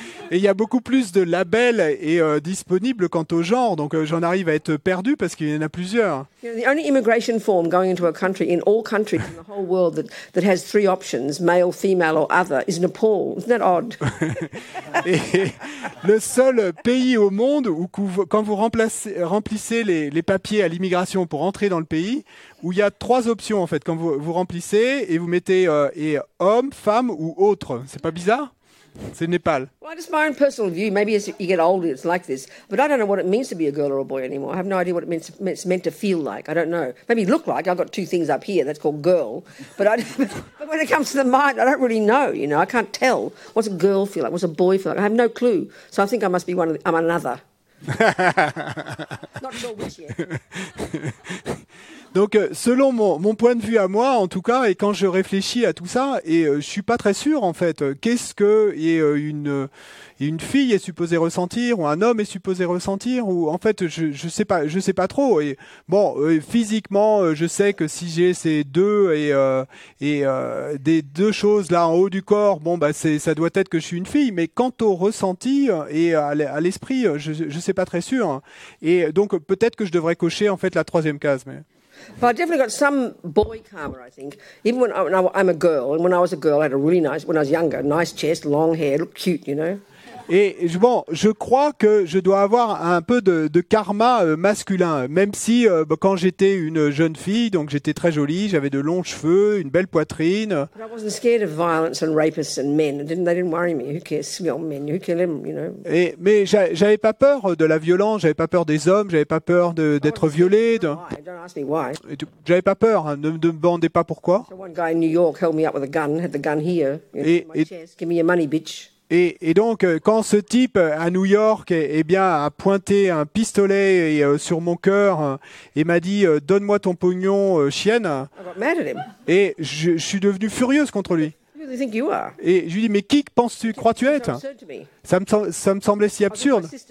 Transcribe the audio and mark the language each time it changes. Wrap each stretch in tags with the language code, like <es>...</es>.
<fr>Et il y a beaucoup plus de labels disponibles quant au genre, donc j'en arrive à être perdu parce qu'il y en a plusieurs.</fr> <en>The only immigration form going into a country in all countries in the whole world that has 3 options, male, female or other, is Nepal. Isn't that odd?</en> <fr>Et le seul pays au monde où quand vous remplissez les papiers à l'immigration pour entrer dans le pays, où il y a 3 options en fait, quand vous remplissez et vous mettez homme, femme ou autre. C'est pas bizarre? C'est le Népal.</fr> <en>Well, just my own personal view. Maybe as you get older, it's like this. But I don't know what it means to be a girl or a boy anymore. I have no idea what it's meant to feel like. I don't know. Maybe look like. I've got 2 things up here. That's called girl. But when it comes to the mind, I don't really know. You know, I can't tell. What's a girl feel like? What's a boy feel like? I have no clue. So I think I must be I'm another. Not sure which yet.</en> <fr>Donc, selon mon point de vue à moi, en tout cas, et quand je réfléchis à tout ça, et je suis pas très sûr, en fait, qu'est-ce que une fille est supposée ressentir, ou un homme est supposé ressentir, ou en fait, je sais pas trop. Et bon, physiquement, je sais que si j'ai ces deux des 2 choses là en haut du corps, bon bah ça doit être que je suis une fille. Mais quant au ressenti et à l'esprit, je sais pas très sûr. Et donc peut-être que je devrais cocher en fait la 3e case, mais.</fr> <en>But I definitely got some boy karma, I think. Even when I'm a girl, and when I was a girl, I had a really nice, when I was younger, nice chest, long hair, looked cute, you know.</en> <fr>Et bon, je crois que je dois avoir un peu de karma masculin, même si quand j'étais une jeune fille, donc j'étais très jolie, j'avais de longs cheveux, une belle poitrine.</fr> <en>But I wasn't scared of violence and rapists and men. They didn't worry me. Who cares? Silly old men. Who kill them, you know?</en> <fr>Mais j'avais pas peur de la violence, j'avais pas peur des hommes, j'avais pas peur d'être violé.</fr> <en>Don't ask me why.</en> <fr>J'avais pas peur, hein, ne me demandez pas pourquoi.</fr> <en>So one guy in New York held me up with a gun, had the gun here, in my chest. Give me your money, bitch.</en> <fr>Et donc, quand ce type à New York a pointé un pistolet sur mon cœur et m'a dit « Donne-moi ton pognon, chienne », et je suis devenu furieuse contre lui. Et je lui dis « Mais qui crois-tu être ?» Ça me semblait si absurde.</fr>